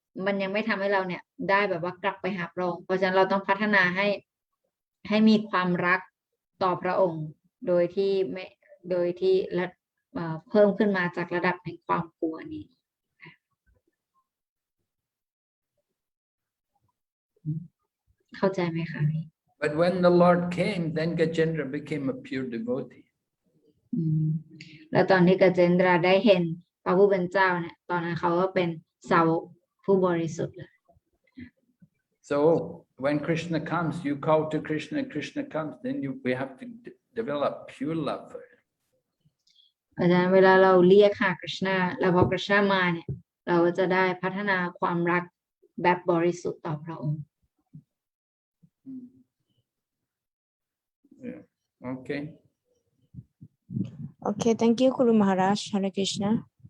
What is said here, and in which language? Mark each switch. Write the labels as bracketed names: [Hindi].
[Thai] มันยังไม่ทำให้เราเนี่ยได้แบบว่ากลับไปหาพระองค์เพราะฉะนั้นเราต้องพัฒนาให้มีความรักต่อพระองค์โดยที่เพิ่มขึ้นมาจากระดับแห่งความกลัวนี้เข้าใจไหมคะ [English] But when the Lord came, then Gajendra became a pure devotee. [Thai] แล้วตอนที่กาเจนดราได้เห็นพระผู้เป็นเจ้าเนี่ยตอนนั้นเขาก็เป็นสาวกผู้บริสุทธิ์เลย [English] So when Krishna comes, you call to Krishna, Krishna comes, then we have to develop pure love for him. [Thai] เพราะฉะนั้นเวลาเราเรียกหาคริชนาแล้วพอคริชนามาเนี่ยเราก็จะได้พัฒนาความรักแบบบริสุทธิ์ต่อพระองค์ [English] Yeah. Okay. Okay, thank you, Guru Maharaj. Hare Krishna.